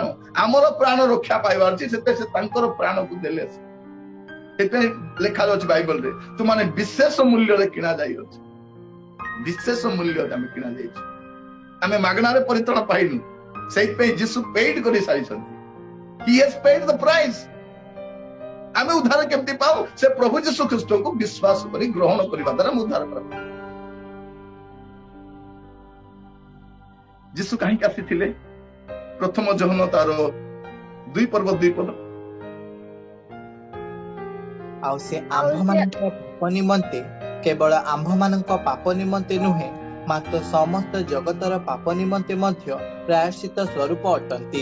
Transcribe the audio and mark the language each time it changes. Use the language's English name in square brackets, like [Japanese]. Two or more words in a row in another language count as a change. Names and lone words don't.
[Odia] ଆମର ପ୍ରାଣ ରକ୍ଷା ପାଇବାର ଅଛି, ସେଥିପାଇଁ ସେ ତାଙ୍କର ପ୍ରାଣକୁ ଦେଲେ। ସେଥିପାଇଁ ଲେଖା ଅଛି ବାଇବଲରେ, ତୁମାନେ ବିଶେଷ ମୂଲ୍ୟରେ କିଣା ଯାଇଅଛି। ବିଶେଷ ମୂଲ୍ୟରେ ଆମେ କିଣା ଯାଇଛୁ। ଆମେ ମାଗଣାରେ ପରିତ୍ରାଣ ପାଇନୁ, ସେଇଥିପାଇଁ ଯୀଶୁ ପେଡ୍ କରି ସାରିଛନ୍ତି। [English] He has paid the price। [Odia] ଆମେ ଉଦ୍ଧାର କେମିତି ପାଉ? ସେ ପ୍ରଭୁ ଯୀଶୁ ଖ୍ରୀଷ୍ଟଙ୍କୁ ବିଶ୍ୱାସ କରି ଗ୍ରହଣ କରିବା ଦ୍ୱାରା ଆମେ ଉଦ୍ଧାର ପ୍ରାପ୍ତ। ଯୀଶୁ କାହିଁକି ଆସିଥିଲେ? ପ୍ରଥମ ଯୋହନ ତାର 2:2 ଆଉ ସେ ଆମ୍ଭମାନଙ୍କ ପାପ ନିମନ୍ତେ, କେବଳ ଆମ୍ଭମାନଙ୍କ ପାପ ନିମନ୍ତେ ନୁହେଁ, ମାତ୍ର ସମସ୍ତ ଜଗତର ପାପ ନିମନ୍ତେ ମଧ୍ୟ ପ୍ରାୟଶ୍ଚିତ ସ୍ୱରୂପ ଅଟନ୍ତି।